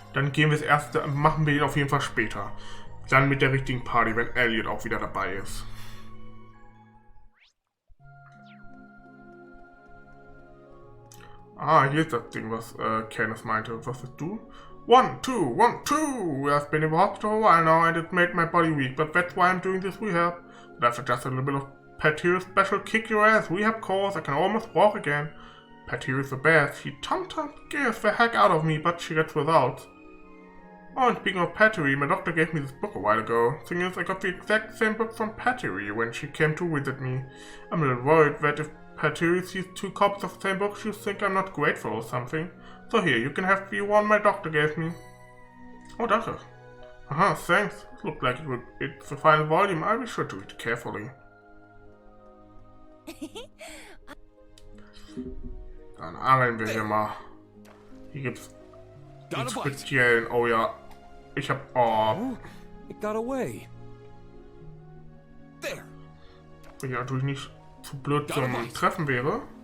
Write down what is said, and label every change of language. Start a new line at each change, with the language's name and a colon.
German: Dann gehen wir das erste, machen wir ihn auf jeden Fall später. Dann mit der richtigen Party, wenn Elliot auch wieder dabei ist. Ah, hier ist das Ding, was Candace meinte. Was bist du? 1, 2, 1, 2!
English: I've been in the hospital a while now and it made my body weak, but that's why I'm doing this rehab. That's just a little bit of Patir's special kick your ass rehab course. I can almost walk again. Patir is the best. She sometimes scares the heck out of me, but she gets results. Oh, and speaking of Patiri, my doctor gave me this book a while ago. Thing is, I got the exact same book from Patiri when she came to visit me. I'm a little worried that if Patiri sees 2 copies of the same book, she'll think I'm not grateful or something. So here, you can have the one my doctor gave me.
German: Oh, danke.
English: Aha, thanks. Looked like it's the final volume. I'll be sure to read it carefully.
German: Dann angeln wir hier mal. Hier gibt's die
English: Got a bite.
German: speziellen. Oh ja. Ich hab. Oh.
English: Oh, it got away. There.
German: Wenn ich natürlich nicht zu blöd zum Treffen wäre.